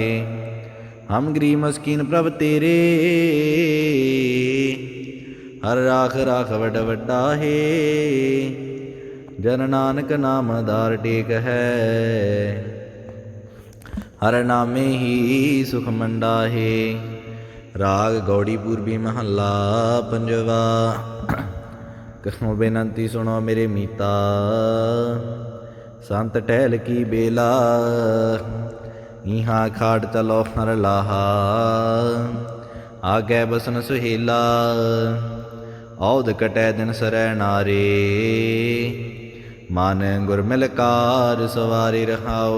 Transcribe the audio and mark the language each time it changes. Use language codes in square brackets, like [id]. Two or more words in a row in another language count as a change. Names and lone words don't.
[pa] ਹਮ ਗਰੀਬ ਮਸਕੀਨ ਪ੍ਰਭ ਤੇਰੇ, ਹਰ ਰਾਖ ਰਾਖ ਵੱਡ ਵੱਡਾਹੇ। ਜਨ ਨਾਨਕ ਨਾਮ ਆਧਾਰ ਟੇਕ ਹੈ, ਹਰ ਨਾਮੇ ਹੀ ਸੁਖ ਮੰਡਾਹੇ। ਰਾਗ ਗੌੜੀ ਪੂਰਬੀ ਮਹੱਲਾ ਪੰਜਵਾ। ਕਹੂੰ ਬੇਨੰਤੀ ਸੁਨੋ ਮੇਰੇ ਮੀਤਾ, ਸੰਤ ਟਹਲ ਕੀ ਬੇਲਾ। ਇਹਾਂ ਖਾੜ ਚਲੋ ਹਰ ਲਾਹਾ, ਆਗੇ ਬਸਨ ਸੁਹੇਲਾ। ਔਧ ਕਟੈ ਦਿਨ ਸਰੈ ਨਾਰੇ, ਮਨ ਗੁਰ ਮਿਲਕਾਰ ਸਵਾਰੇ ਰਹਾਓ।